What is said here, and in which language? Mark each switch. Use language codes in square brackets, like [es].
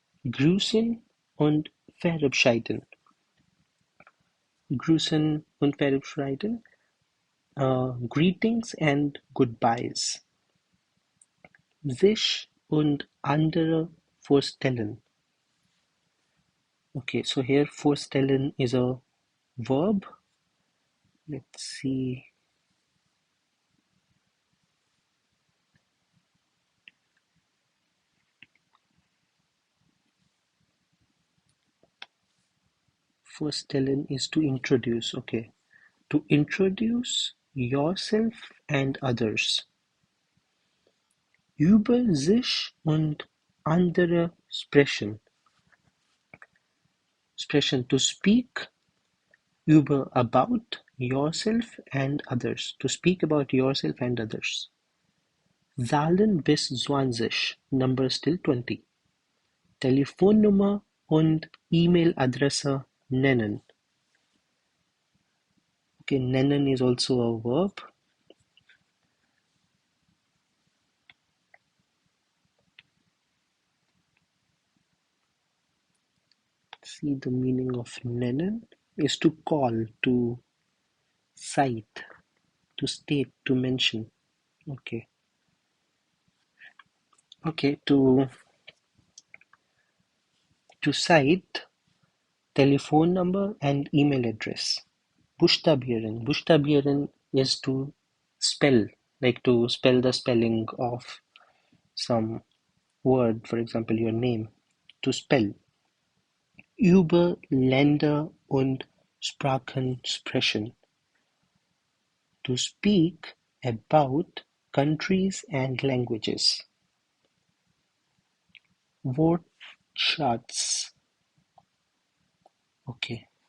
[de] Grüßen und verabschieden. Grüßen und verabschieden. [en] Greetings and goodbyes. [de] Sich und andere vorstellen. [en] Okay, so here vorstellen is a verb. Let's see. Vorstellen is to introduce. Okay, to introduce yourself and others. [de] Über sich und andere sprechen. [en] Sprechen, to speak über, about yourself and others. To speak about yourself and others. [de] Zahlen bis 20, [en] numbers till 20. [de] Telefonnummer und E-Mail-Adresse nennen. [en] Okay, nennen is also a verb. See, the meaning of nennen is to call, to cite, to state, to mention. Okay. Okay, to cite telephone number and email address. Buchstabieren. Buchstabieren is to spell, like to spell the spelling of some word, for example, your name. To spell. [de] Über Länder und Sprachen sprechen. [en] To speak about countries and languages. [de] Wortschatz. Okay.